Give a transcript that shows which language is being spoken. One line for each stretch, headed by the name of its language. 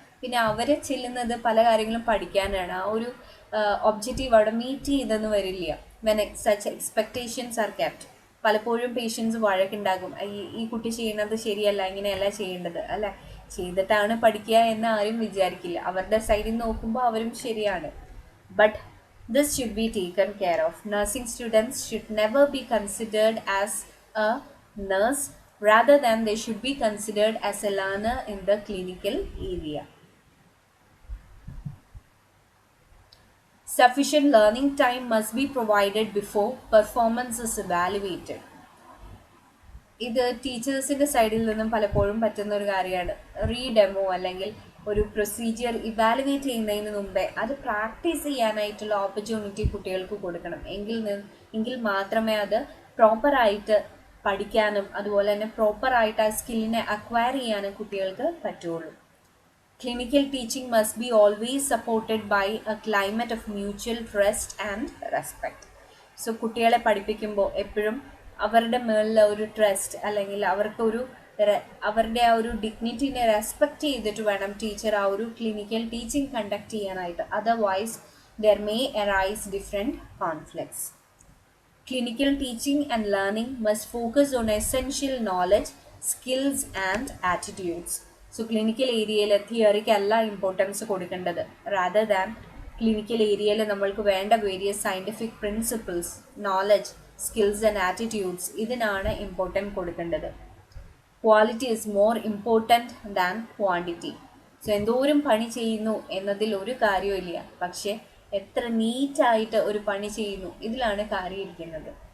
Malayalam: പിന്നെ അവർ ചെല്ലുന്നത് പല കാര്യങ്ങളും പഠിക്കാനാണ്. ആ ഒരു ഒബ്ജക്റ്റീവ് അവിടെ മീറ്റ് ചെയ്തെന്ന് വരില്ല.
English: When such expectations are kept.
Malayalam: പലപ്പോഴും പേഷ്യൻസ് വഴക്കുണ്ടാകും, ഈ കുട്ടി ചെയ്യുന്നത് ശരിയല്ല, ഇങ്ങനെയല്ല ചെയ്യേണ്ടത് അല്ലേ, ചെയ്തിട്ടാണ് പഠിക്കുക എന്ന് ആരും വിചാരിക്കില്ല. അവരുടെ സൈഡിൽ നോക്കുമ്പോൾ അവരും ശരിയാണ്.
English: But this should be taken care of. Nursing students should never be considered as a nurse, rather than they should be considered as a learner in the clinical area. Sufficient learning time must be provided before performance is evaluated.
Malayalam: ഇത് ടീച്ചേഴ്സിൻ്റെ സൈഡിൽ നിന്നും പലപ്പോഴും പറ്റുന്ന ഒരു കാര്യമാണ്. റീഡെമോ അല്ലെങ്കിൽ ഒരു procedure evaluate ചെയ്യുന്നതിന് മുമ്പേ അത് പ്രാക്ടീസ് ചെയ്യാനായിട്ടുള്ള ഓപ്പർച്യൂണിറ്റി കുട്ടികൾക്ക് കൊടുക്കണം. എങ്കിൽ മാത്രമേ അത് പ്രോപ്പറായിട്ട് പഠിക്കാനും അതുപോലെ തന്നെ പ്രോപ്പറായിട്ട് ആ സ്കില്ലിനെ അക്വയർ ചെയ്യാനും കുട്ടികൾക്ക് പറ്റുള്ളൂ.
English: Clinical teaching must be always supported by a climate of mutual trust and respect.
Malayalam: So കുട്ടികളെ പഠിപ്പിക്കുമ്പോൾ എപ്പോഴും അവരുടെ മേളിൽ ഒരു ട്രസ്റ്റ് അല്ലെങ്കിൽ അവരുടെ ആ ഒരു ഡിഗ്നിറ്റിനെ റെസ്പെക്റ്റ് ചെയ്തിട്ട് വേണം ടീച്ചർ ആ ഒരു ക്ലിനിക്കൽ ടീച്ചിങ് കണ്ടക്ട് ചെയ്യാനായിട്ട്.
English: Otherwise there may arise different conflicts. Clinical teaching and learning must focus on essential knowledge, skills and attitudes.
Malayalam: So clinical ഏരിയയിൽ തിയറിക്കല്ല ഇമ്പോർട്ടൻസ് കൊടുക്കേണ്ടത്. റാദർ ദാൻ ക്ലിനിക്കൽ ഏരിയയിൽ നമ്മൾക്ക് വേണ്ട various scientific principles, knowledge, skills and attitudes ഇതിനാണ് important കൊടുക്കേണ്ടത്.
English: Quality is more important than quantity.
Malayalam: So എന്തോരം പണി ചെയ്യുന്നു എന്നതിൽ ഒരു കാര്യമില്ല, പക്ഷേ എത്ര നീറ്റായിട്ട് ഒരു പണി ചെയ്യുന്നു ഇതിലാണ് കാര്യം ഇരിക്കുന്നത്.